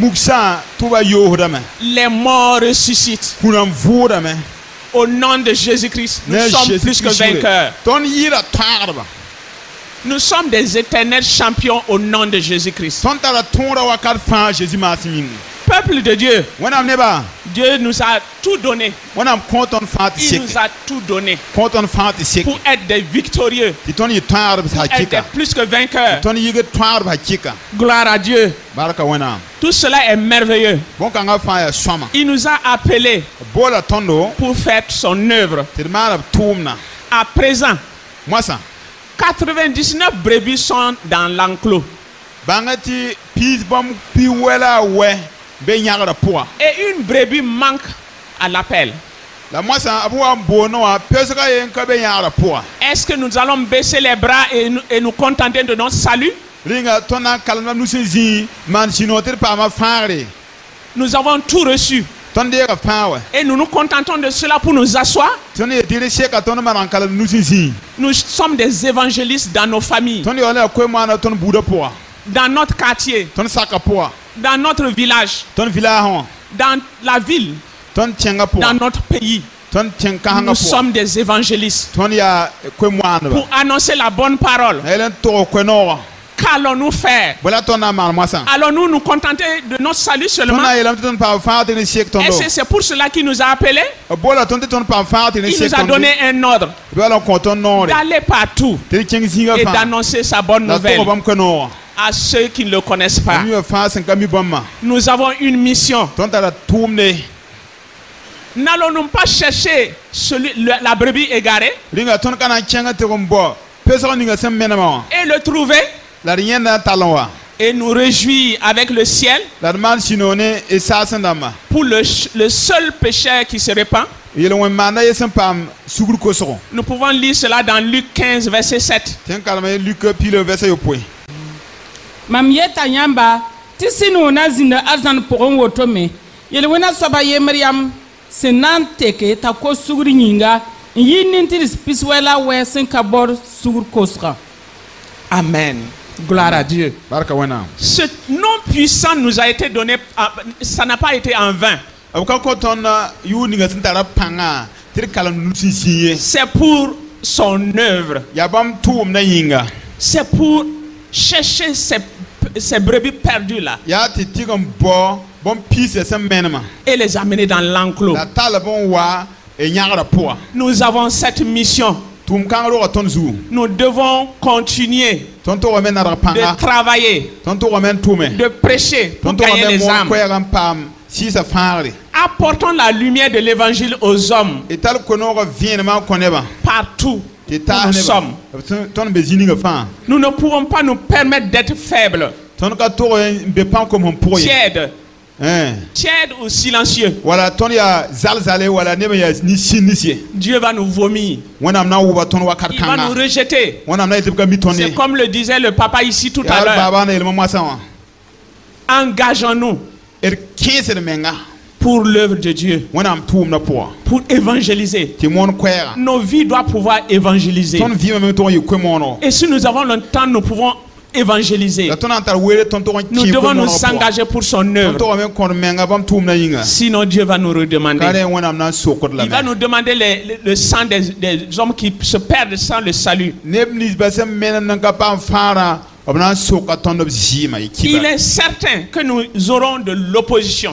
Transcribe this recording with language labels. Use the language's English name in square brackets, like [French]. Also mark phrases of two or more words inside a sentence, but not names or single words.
[French] Les morts ressuscitent. Au nom de Jésus-Christ, nous sommes plus que vainqueurs. Nous sommes des éternels champions au nom de Jésus-Christ. Peu peuple de Dieu, [Mossi] wẽnnaam neba [French] Dieu nous a tout donné. [Mossi] wẽnnaam kõ tõnd fãa tɩ [French] Il [Mossi] sek [French] nous a tout donné [Mossi] kõ tõnd fãa tɩ sek [French] pour être des victorieux, [Mossi] tɩ tõnd yɩ tõagdb [French] pour être [Mossi] hakɩka [French] des plus que vainqueurs. [Mossi] tõnd yɩgd tõagdb hakɩka [French] Gloire à Dieu. [Mossi] barka wẽnnaam [French] Tout cela est merveilleux. [Mossi] bõn-kãngã fãa yaa sõma [French] Il nous a appelés [Mossi] boola tõndo [French] pour faire son œuvre. [Mossi] tɩ d maana b tʋʋmna [French] À présent, [Mossi] moasã [French] 99 brebis sont dans l'enclos. [Mossi] bãnga tɩ piis bãmb pi wɛla a wɛ be yãgrã pʋga [French] Et une brebis manque à l'appel. [Mossi] la moasã b wa n boond wã pesga yen ka be yãgrã pʋga [French] Est-ce que nous allons baisser les bras et nous contenter de notre salut? [Mossi] rĩnga tõnd na n kalem nu sẽn zĩ maan sũ-noog tɩ d paama fãagre [French] Nous avons tout reçu. [Mossi] tõnd deega fãa wɛ [French] Et nous nous contentons de cela pour nous asseoir. [Mossi] tõnd yetɩ d seka tõnd maan n kalem nu sẽn zĩ [French] Nous sommes des évangélistes dans nos familles, [Mossi] tõnd yaool la koe-moana tõnd buudã pʋga [French] dans notre quartier, [Mossi] tõnd saka pʋga [French] dans notre village, [Mossi] tõnd vilaasẽ wã [French] dans la ville, [Mossi] tõnd tẽngã [French] dans [Mossi] pʋga [French] notre pays. [Mossi] tõnd tẽng kãsengã [French] Nous [Mossi] pʋga [French] sommes des évangélistes [Mossi] tõnd yaa koe-moandba [French] pour annoncer la bonne parole. [Mossi] la yɛl n tog koe-noogã [French] Qu'allons-nous faire? [Mossi] bõe la tõnd na n maan moasã [French] Allons-nous nous contenter de notre salut [Mossi] tõnd [French] seulement? [Mossi] na n yeelame tɩ tõnd paam fãag tɩ ne sek tõndo [French] Est-ce que c'est pour cela qu'il nous a appelés? [Mossi] boola tõnd tɩ tõnd paam fãag tɩ ne [French] Il [Mossi] sek [French] nous a [Mossi] tõndo [French] donné un ordre [Mossi] b wala n kõ tõnd noore [French] d'aller partout [Mossi] tɩ d kẽng zĩigã [French] et [Mossi] fãa [French] d'annoncer sa bonne [Mossi] la [French] nouvelle [Mossi] tog bãmb koe-noogã [French] à ceux qui ne le connaissent pas. [Mossi] mi wã fãa sẽn ka mi bãmbã [French] Nous avons une mission. [Mossi] tõnd tara tʋʋmde [French] N'allons-nous pas chercher la brebis égarée [Mossi] rĩnga tõnd ka na n kẽng tɩg n bao pesg ninga sẽn menemã wã [French] et le trouver [Mossi] la d yẽnda n tall n wa [French] et nous réjouir avec le ciel [Mossi] la d maan sũ-noog ne y saasẽ dãmba [French] pour le seul pécheur qui se répand? [Mossi] yel-wẽn maanda ye sẽn paam sugr kosgo [French] Nous pouvons lire cela dans Luc 15, verset 7. [Mossi] tẽn kalma ye luk pilo vɛsa yopoe mam yeta yãmba tɩ sẽn na zĩnda arzãn pʋgẽ woto me yel-wẽna soaba yembr yam sẽn na n teke t'a kos sugr yĩnga n yɩ nin-tɩrs pis wɛla wɛ sẽn ka bɔr sugr kosga. [French] Amen. Gloire à Dieu. [Mossi] barka wẽnnaam [French] Ce nom puissant nous a été donné, ça n'a pas été en vain. [Mossi] b ka kõ tõnd yʋʋr ninga sẽn tara pãngã tɩ d kalem nu sẽn sĩ ye [French] C'est pour son œuvre. [Mossi] yaa bãmb tʋʋmdã yĩnga [French] C'est pour chercher ces brebis perdues là [Mossi] yaa tɩ tɩg n bao bõn piisã sẽn menema [French] et les amener dans l'enclos. [Mossi] la talb n wa yãgrã pʋga [French] Nous avons cette mission. [Mossi] tʋʋm kãng roga tõnd zugu [French] Nous devons continuer [Mossi] tõnd tʋgame n nadg pãnga [French] de travailler, [Mossi] tõnd tʋgame n tʋme [French] de prêcher pour [Mossi] tõnd [French] gagner [Mossi] tʋgame [French] les [Mossi] n [French] âmes. [Mossi] koɛɛg n paam sɩɩsã fãagre [French] Apportons la lumière de l'évangile aux hommes [Mossi] y tall koe-noogã vẽenemã n kõ nebã [French] partout [Mossi] tɩ [French] où [Mossi] taas [French] nous [Mossi] nebã [French] sommes. [Mossi] tõnd be zĩ-ninga fãa [French] Nous ne pouvons pas nous permettre d'être faibles, [Mossi] tõnd ka tog n be pãn kom sẽn pʋgẽ [French] tièdes ou silencieux. [Mossi] wala tõnd yaa zalzale wala neb n yaa nin-sĩnnis ye [French] Dieu va nous vomir. [Mossi] wẽnnaam na n wʋba tõnd wakat [French] Il va nous [Mossi] kãnga [French] rejeter. [Mossi] wẽnnaam na yetɩ b ka mi tõnd [French] C'est [Mossi] ye [French] comme le disait le papa ici tout à [Mossi] yaa d [French] l'heure. [Mossi] baabã na yeelmã moasã wã [French] Engageons-nous [Mossi] d kẽesd menga [French] pour l'œuvre de Dieu, [Mossi] wẽnnaam tʋʋmdã pʋga [French] pour évangéliser. [Mossi] tɩ moon koɛɛga [French] Nos vies doivent pouvoir évangéliser. [Mossi] tõnd vɩɩmã me tog n yɩ koe-moonegɔ [French] Et si nous avons le temps, nous pouvons évangéliser. [Mossi] la tõnd na n tar weere tõnd tog n [French] Nous [Mossi] kẽ [French] devons nous [Mossi] koe-moonegɔ pʋga [French] engager pour son [Mossi] tõnd [French] œuvre. [Mossi] togame n kõd menga bãmb tʋʋmdã yĩnga [French] Sinon, Dieu va nous [Mossi] ka [French] redemander. [Mossi] rẽ wẽnnaam na n sokd [French] Il va [Mossi] lame [French] nous demander le sang des hommes qui se perdent sans le salut. [Mossi] neb ninsba sẽn menem n ka paam fãarã b na n soka tõnd b zɩɩmã y [French] Il [Mossi] kiba [French] est certain que nous aurons de l'opposition.